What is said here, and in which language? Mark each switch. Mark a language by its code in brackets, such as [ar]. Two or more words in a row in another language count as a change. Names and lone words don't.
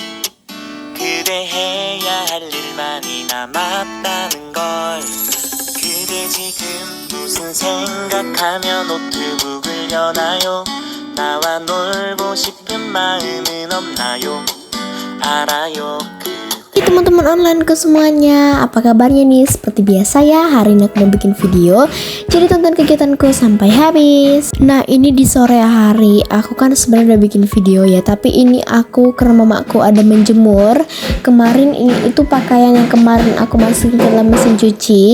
[ko] 그대 해야 할 일만이 남았다는 걸. 그대 지금 무슨 생각하며 노트북을 여나요? 나와 놀고 싶은 마음은 없나요? 알아요. [id] Hai teman-teman online ke semuanya, apa kabarnya nih? Seperti biasa ya, hari ini aku mau bikin video, jadi tonton kegiatanku sampai habis. Nah ini di sore hari, aku kan sebenarnya udah bikin video ya, tapi ini aku karena mamaku ada menjemur. Kemarin ini itu pakaian yang kemarin aku masukin ke dalam mesin cuci.